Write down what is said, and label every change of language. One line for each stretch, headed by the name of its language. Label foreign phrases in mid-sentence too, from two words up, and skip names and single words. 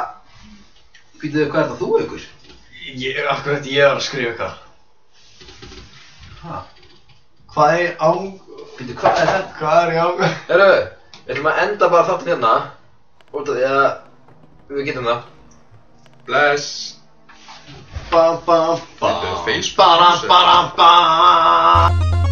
Icelandic: Býtuðu, hvað er það þú ykkur? Akkurat ég var að skrifa eitthvað. Hvað er án... Býtuðu, hvað er þetta? Hvað er í án... Herru, við ætlum að enda bara þáttinn hérna. Út af því að við getum það. Bless. Bam, bam, bam. Þetta er Facebook. Bam, bam, bam.